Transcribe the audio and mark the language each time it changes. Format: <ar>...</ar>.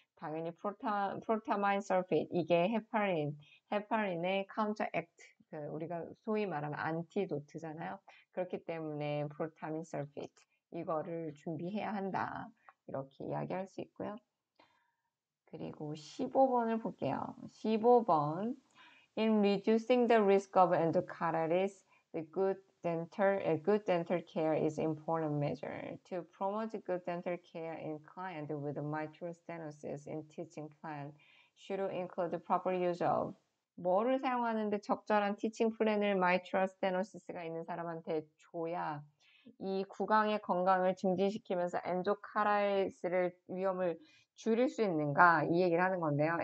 <ko>당연히 프로타마인 설페이트 이게 헤파린의 카운터 액트 우리가 소위 말하면 안티도트잖아요. 그렇기 때문에 프로타민 설페이트 이거를 준비해야 한다. 이렇게 이야기할 수 있고요. 그리고 15번을 볼게요.</ko> <en>15번 In reducing the risk of endocarditis, the good dental care is an important measure. To promote good dental care in clients with mitral stenosis in teaching plan, should include proper use of</en> <ko>뭐를 사용하는데 적절한 티칭 플랜을 mitral stenosis가 있는 사람한테 줘야 이 구강의 건강을 증진시키면서 엔도카라이티스를 위험을 줄일 수 있는가 이 얘기를 하는 건데요.</ko>